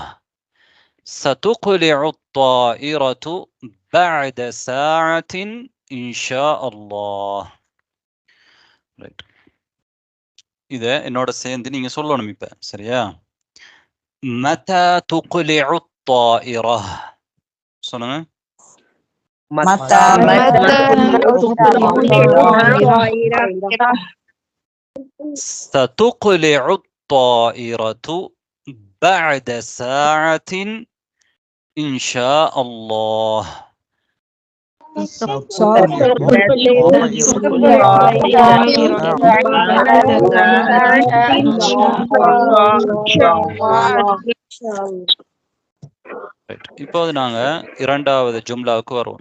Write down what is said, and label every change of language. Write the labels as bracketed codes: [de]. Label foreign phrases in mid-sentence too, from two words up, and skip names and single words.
[ar] ستقلع الطائرة بعد ساعة إن شاء الله. [ta] ரைட். இத என்னோட சேர்ந்து நீங்க சொல்லணும் இப்ப, சரியா? [ar] متى تقلع الطائرة. [ta] சொல்லுங்க. [ar] ستقلع الطائرة بعد ساعة إن شاء الله. [ta] இப்போது நாங்க இரண்டாவது ஜும்லாவுக்கு வருவோம்.